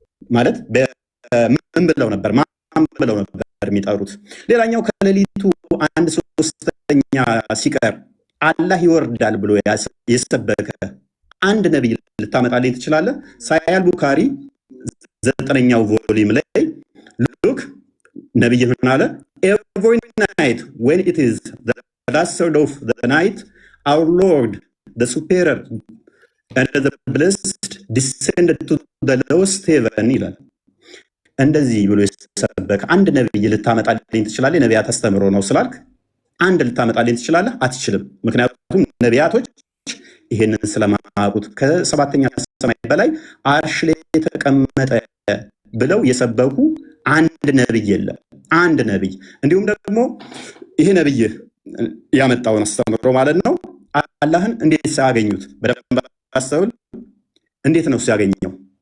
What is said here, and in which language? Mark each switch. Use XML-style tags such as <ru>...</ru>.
<am>ማለት ምን ብለው ነበር? ማን ብለው ነበር የሚጠሩት? ሌላኛው ከሌሊቱ 1/3 ሲቀር አላህ ይወርዳል ብሎ የሰበከ አንድ ነብይ ልታመጣልኝ ትችላለህ? ሳሂህ አልቡኻሪ 9ኛው ቮሊዩም ላይ ሉክ ነብይ ምን አለ?</am> <en>every night when it is the last third of the night our Lord the superior and the blessed descended to the lowest heaven</en> <am>ይላል። እንደዚህ ብሎ የሰበከ አንድ ነብይ ልታመጣልኝ ትችላለህ? ነቢያት አስተምሮ ነው ስላልክ አንድ ልታመጣልኝ ትችላለህ? አትችልም። ምክንያቱም ነቢያቶች ይሄንን ስለማያውቁት ከ7ኛ ሰማይ በላይ አርሽ ላይ የተቀመጠ ብለው የሰበኩ አንድ ነብይ የለም። አንድ ነብይ። እንዲሁም ደግሞ ይሄ ነብይ ያመጣውን አስተምሮ ማለት ነው አላህን እንዴት ሲያገኙት በደንብ አስተውል። እንዴት ነው ሲያገኘው?</am>